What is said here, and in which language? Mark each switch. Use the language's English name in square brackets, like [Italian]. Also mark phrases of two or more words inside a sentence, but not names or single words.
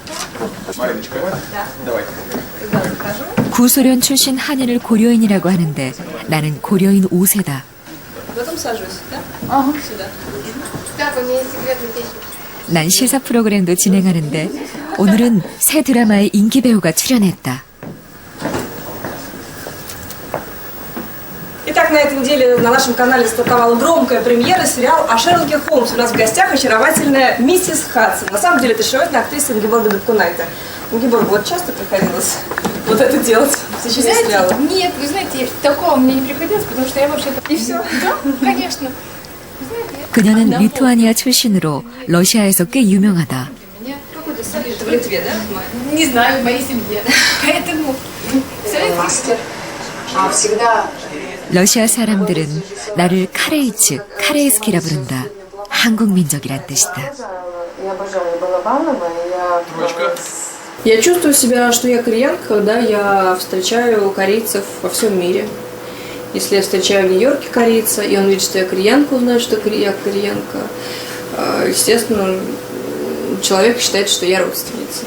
[Korean] 구소련 출신 한인을 고려인이라고 하는데 나는 고려인 5세다. 난 시사 프로그램도 진행하는데 오늘은 새 드라마의 인기 배우가 출연했다. [Russian] Итак, на этой неделе на нашем канале стартовала громкая премьера сериала о Шерлоке Холмсе. У нас в гостях очаровательная миссис Хадсон. На самом деле это очаровательная актриса Ингеборга Дапкунайте. Ингеборга, вот часто приходилось вот это делать в течение сериала? Нет, вы знаете, такого мне не приходилось, потому что я вообще-то... И все? Да, конечно. [Korean] 그녀는 리투아니아 출신으로 러시아에서 꽤 유명하다. [Russian] Это в Литве, да? Не знаю, в моей семье. Поэтому... Мастер. А всегда... [Korean] 러시아 사람들은 나를 카레이츠, 카레이스키라 부른다. 한국 민족이란 뜻이다. [Russian] Я обожаю Балабанова, Я чувствую себя, что я кореянка, когда я встречаю корейцев во всем мире. Если я встречаю в Нью-Йорке корейца, и он видит, что я кореянка, он знает, что я кореянка. Естественно, человек считает, что я родственница.